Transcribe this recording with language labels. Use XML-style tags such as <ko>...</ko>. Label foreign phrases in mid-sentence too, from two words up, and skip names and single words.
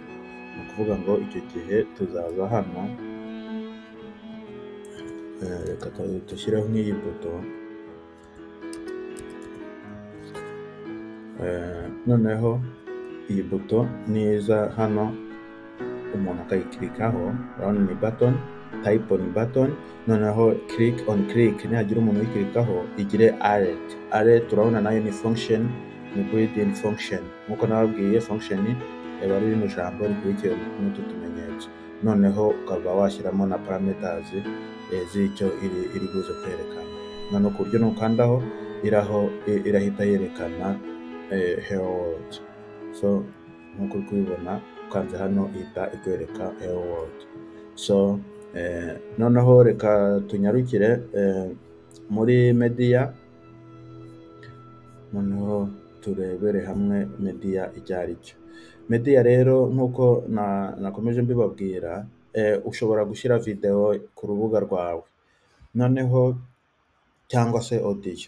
<rw>Ni ukuvuga ngo icyo gihe tuzaza hano, reka dushyireho nk'iyi buto, noneho iyi buto niza hano umuntu akayikirikaho, urabona ni button,</rw> <en>type on button,</en> <rw>noneho</rw> <en>click on click,</en> <rw>nihagira umuntu uyikirikaho igire alert. Urabona nayo ni function, ni</rw> <en>built-in function,</en> <rw>nk'uko nababwiye function aba ari rino jambo rikurikiye n'utu tumenyetso, noneho ukaba washyiramo na parameters z'icyo iri buze kwerekana. Noneho ku buryo nukandaho irahita yerekana</rw> <en>hello world.</en> <rw>So nk'uko uri kubibona ukanze hano ihita ikwereka</rw> <en>hello world.</en> <rw>So noneho reka tunyarukire muri media, noneho turebere hamwe media icyo ari cyo. Media rero nk'uko nakomeje mbibabwira, ushobora gushyira video ku rubuga rwawe noneho cyangwa se audio.</rw>